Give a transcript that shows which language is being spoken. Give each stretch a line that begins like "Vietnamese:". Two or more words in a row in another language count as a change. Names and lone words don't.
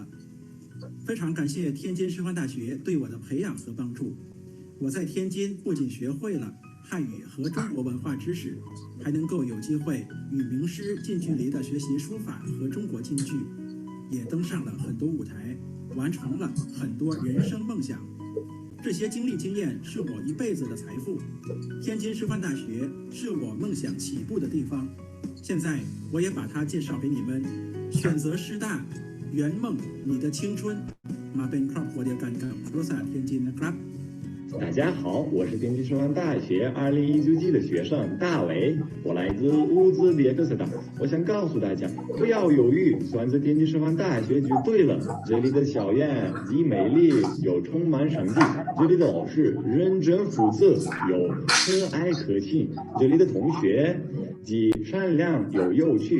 Chinese: 非常感谢天津师范大学对我的培养和帮助，我在天津不仅学会了汉语和中国文化知识，还能够有机会与名师近距离的学习书法和中国京剧，也登上了很多舞台，完成了很多人生梦想。这些经历经验是我一辈子的财富。天津师范大学是我梦想起步的地方，现在我也把它介绍给你们。选择师大，圆梦你的青春。
Thai: มาเป็นครอบครัวเดียวกันกับครูศาสตร์天津นะครับ
Chinese: 大家好，我是天津师范大学2019级的学生大伟，我来自乌兹别克斯坦。我想告诉大家，不要犹豫，选择天津师范大学就对了。这里的校园既美丽又充满生机，这里的老师认真负责又和蔼可亲，这里的同学既善良又有趣。